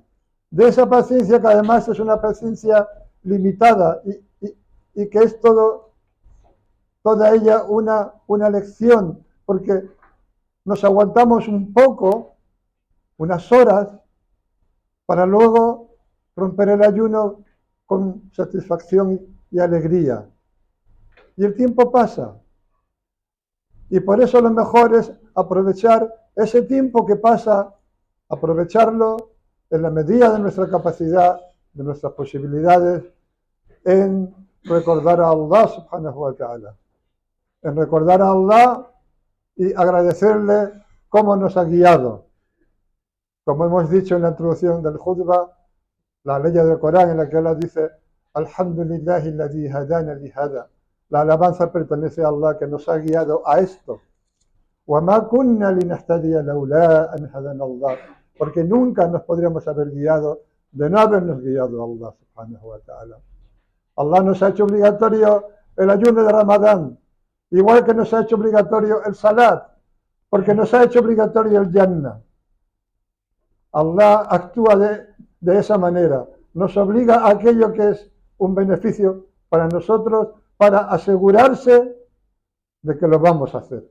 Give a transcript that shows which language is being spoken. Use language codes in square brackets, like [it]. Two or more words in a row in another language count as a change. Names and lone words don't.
[es] De esa paciencia, que además es una paciencia limitada y que es toda ella una lección, porque nos aguantamos un poco, unas horas, para luego romper el ayuno con satisfacción y alegría. Y el tiempo pasa. Y por eso lo mejor es aprovechar ese tiempo que pasa, aprovecharlo en la medida de nuestra capacidad, de nuestras posibilidades, en recordar a Allah [ar] سبحانه وتعالى. [es] En recordar a Allah y agradecerle cómo nos ha guiado. Como hemos dicho en la introducción del Khutbah, la ley del Corán en la que Allah dice: [ar] الحمد لله الذي هدانا لهذا. [es] La alabanza pertenece a Allah que nos ha guiado a esto. [ar] وَمَا كُنَّا لِنَهْتَدِيَ لَوْلَا أَنْ هَدَانَا اللَّهُ. [es] Porque nunca nos podríamos haber guiado de no habernos guiado a Allah [ar] سبحانه وتعالى. [es] Allah nos ha hecho obligatorio el ayuno de Ramadán, igual que nos ha hecho obligatorio el salat, porque nos ha hecho obligatorio el Jannah. Allah actúa de esa manera, nos obliga a aquello que es un beneficio para nosotros, para asegurarse de que lo vamos a hacer.